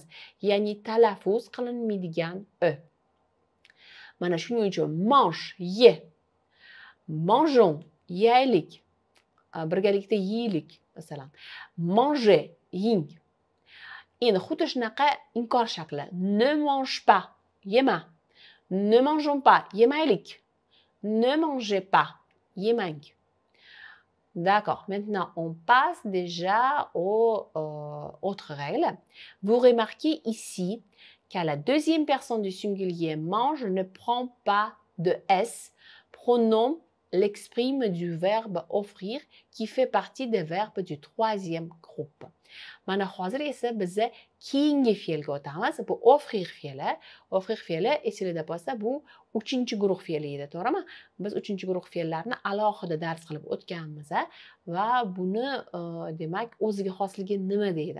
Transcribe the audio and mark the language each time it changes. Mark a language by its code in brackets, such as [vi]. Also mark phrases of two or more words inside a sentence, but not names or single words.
[uz] Ya'ni talaffuz qilinmaydigan Mana shuning uchun mange, ye. Mangeons, yeylik. Birgalikda yeylik, masalan. Manger, ying. endi xuddi shunaqa inkor shakli. [fr] Ne mange pas, yema. Ne mangeons pas, yemaylik. Ne mangez pas, yemang. D'accord. Maintenant, on passe déjà aux autres règles. Vous remarquez ici qu'à la deuxième personne du singulier mange ne prend pas de S. Pronom l'exprime du verbe offrir qui fait partie des verbes du troisième groupe. [uz] Mana hozir esa biz keyingi fe'lga o'tamiz. Bu offrir fe'li. Offrir fe'li esingizda bo'lsa bu 3-guruh fe'li edi, to'g'rimi? Biz 3-guruh fe'llarni alohida dars qilib o'tganmiz va buni demak o'ziga xosligi nima deydi?